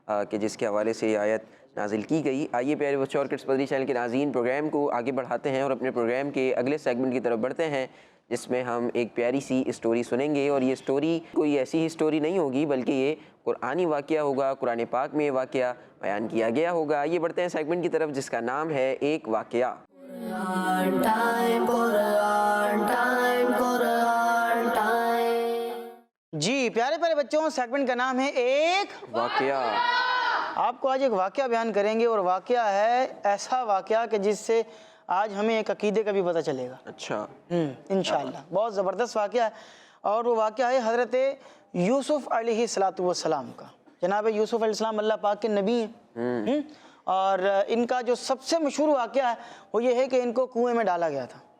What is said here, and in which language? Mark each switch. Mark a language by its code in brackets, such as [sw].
[ur] کہ جس کے حوالے سے یہ آیت نازل کی گئی۔ آئیے پیارے بچوں اور کڈس مدری چینل کے ناظرین، پروگرام کو آگے بڑھاتے ہیں اور اپنے پروگرام کے اگلے سیگمنٹ کی طرف بڑھتے ہیں، جس میں ہم ایک پیاری سی اسٹوری سنیں گے۔ اور یہ اسٹوری کوئی ایسی ہی اسٹوری نہیں ہوگی بلکہ یہ قرآنی واقعہ ہوگا، قرآن پاک میں یہ واقعہ بیان کیا گیا ہوگا۔ آئیے بڑھتے ہیں سیگمنٹ کی طرف جس کا نام ہے ایک واقعہ۔ [en] Quran time, Quran time, Quran time. [ur] جی پیارے پیارے بچوں، سیگمنٹ کا نام ہے ایک واقعہ۔ آپ کو آج ایک واقعہ بیان کریں گے، اور واقعہ ہے ایسا واقعہ کہ جس سے آج ہمیں ایک عقیدے کا بھی پتہ چلے گا اچھا، انشاءاللہ۔ بہت زبردست واقعہ ہے، اور وہ واقعہ ہے حضرت یوسف علیہ السلام کا۔ جناب یوسف علیہ السلام اللہ پاک کے نبی ہیں، اور ان کا جو سب سے مشہور واقعہ ہے وہ یہ ہے کہ ان کو کنویں میں ڈالا گیا تھا،